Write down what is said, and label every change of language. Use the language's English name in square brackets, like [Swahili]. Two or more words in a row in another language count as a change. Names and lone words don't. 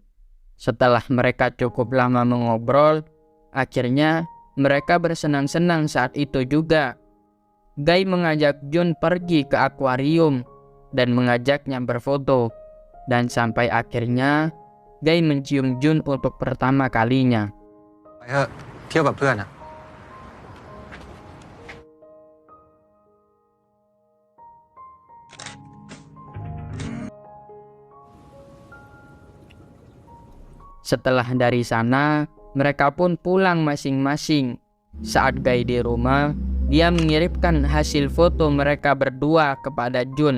[Indonesian] Setelah mereka cukup lama mengobrol, akhirnya mereka bersenang-senang saat itu juga. Guy mengajak Jun pergi ke akuarium dan mengajaknya berfoto. Dan sampai akhirnya Guy mencium Jun untuk pertama kalinya. [Thai] ไปเถอะเที่ยวกับเพื่อนอะ [Indonesian] Setelah dari sana, mereka pun pulang masing-masing. Saat Guy di rumah, dia mengirimkan hasil foto mereka berdua kepada Jun.